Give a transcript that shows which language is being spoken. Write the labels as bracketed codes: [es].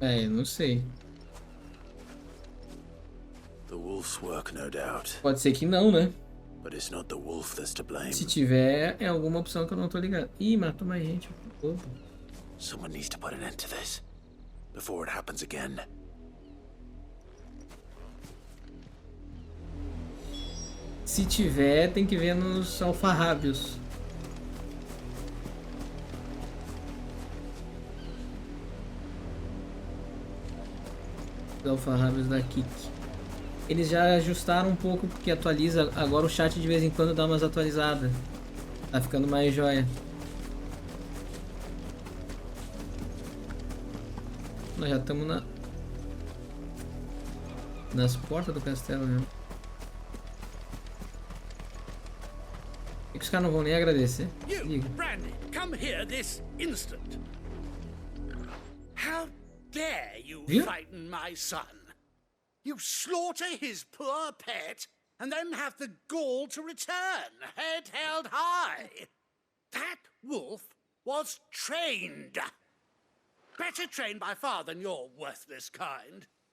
[pt] Não sei. [en] The wolf's work, no doubt. [pt] Pode ser que não, né? [en] But it's not the wolf that's to blame. [pt] Se tiver, é alguma opção que eu não tô ligado. Ih, matou mais gente. Opa. [en] Someone needs to put an end to this before it happens again. [pt] Se tiver, tem que ver nos alfarrábios. Os alfarrábios da Kik. Eles já ajustaram um pouco porque atualiza. Agora o chat de vez em quando dá umas atualizadas. Tá ficando mais joia. Nós já estamos nas portas do castelo mesmo. E que os caras não vão nem agradecer. [en] You, Brandy, come here this instant. How dare you frighten my son? You slaughter his poor pet and then have the gall to return, head held high. That wolf was trained. Better trained by far than your worthless kind.